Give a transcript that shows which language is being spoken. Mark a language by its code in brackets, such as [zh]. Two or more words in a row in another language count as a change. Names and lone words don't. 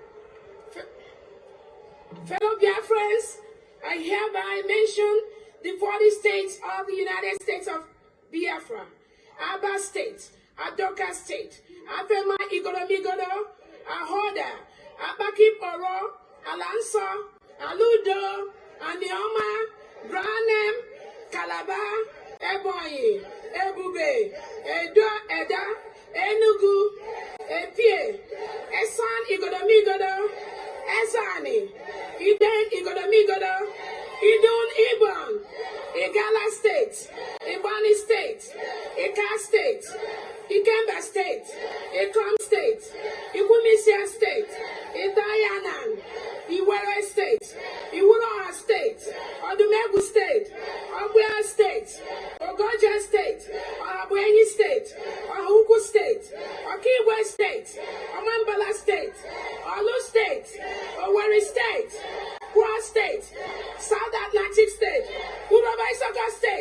[en] Fellow Biafrans, I hereby mention the 40 states of the United States of Biafra: Aba State, Adoka State, Afema Igoromigodo, Ahoda, Abakip Oro, Alanso, Aludo, Anioma, Branem, Calabar, Ebonyi, Ebube, Edo, Eda, Enugu, Epie, Esan, Igodo, Esani, Iden, Igodo, Idun, Ibon, Igala State, Ibani State, Ika State, Ikemba State, Ikom State, Igumisia State, Idayanan, Iwere State, Iwuroha State, Odumegu State, Ogbea State, Ogoja State, Ohabuenyi State, Ohuku State, Okigwe State, Omambala State, Olu State, Owerri State, Kwa State, South Atlantic State, Uroba Isoka State.